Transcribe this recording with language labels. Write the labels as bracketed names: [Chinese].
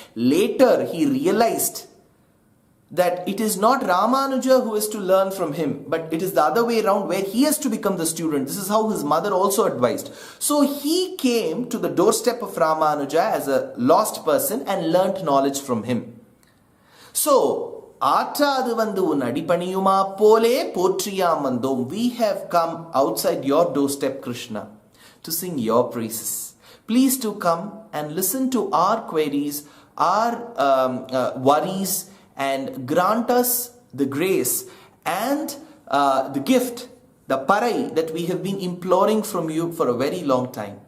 [English] Later he realized that it is not Ramanuja who is to learn from him, but it is the other way around, where he has to become the student. This is how his mother also advised. So he came to the doorstep of Ramanuja as a lost person and learnt knowledge from him. [Tamil] So ஆற்றாது வந்து உன் அடிபணியுமா போலே போற்றியாம் வந்தோம். [English] We have come outside your doorstep, Krishna, to sing your praises. Please do come and listen to our queries, our worries, and grant us the grace and the gift, the parai that we have been imploring from you for a very long time.